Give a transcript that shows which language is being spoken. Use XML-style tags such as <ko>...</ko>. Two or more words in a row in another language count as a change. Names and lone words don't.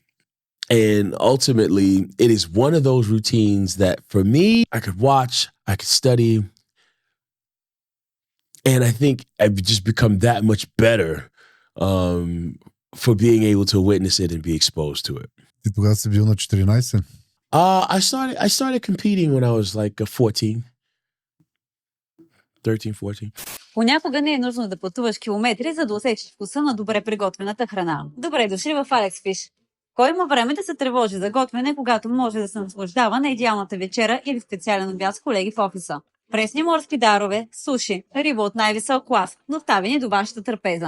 <en>And ultimately, it is one of those routines that for me, I could watch, I could study. And I think I've just become that much better for being able to witness it and be exposed to it.</en> <bg>Ти тогава си бил на 14?</bg> <en>I started competing when I was like 14. 13-14.</en> <bg>Понякога не е нужно да пътуваш километри, за да усетиш вкуса на добре приготвената храна. Добре дошли в Алекс Фиш. Кой има време да се тревожи за готвене, когато може да се наслаждава на идеалната вечера или специален обяд с колеги в офиса? Пресни морски дарове, суши, риба от най-висок клас, доставени до вашата трапеза.</bg>